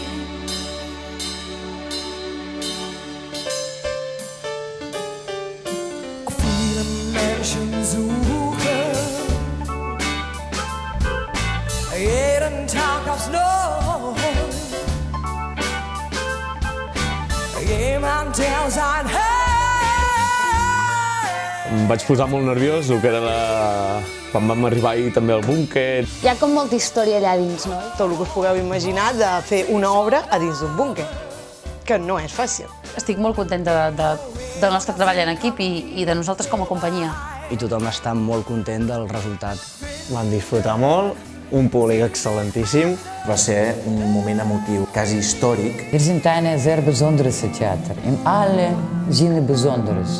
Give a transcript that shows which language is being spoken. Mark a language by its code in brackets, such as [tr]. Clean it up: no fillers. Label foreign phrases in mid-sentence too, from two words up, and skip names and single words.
[de] Viele Menschen suchen jeden Tag aufs Neue jemand, der sein [ca] Em vaig posar molt nerviós, el que era quan vam arribar ahir també al búnquer. Hi ha com molta història allà dins, no? Tot el que us pugueu imaginar de fer una obra a dins d'un búnquer, que no és fàcil. Estic molt contenta del nostre treball en equip i de nosaltres com a companyia. I tothom està molt content del resultat. Vam disfrutar molt, un públic excel·lentíssim. Va ser un moment emotiu, quasi històric. [de] Wir sind ein sehr besonderes Theater, in alle Sinne besonderes.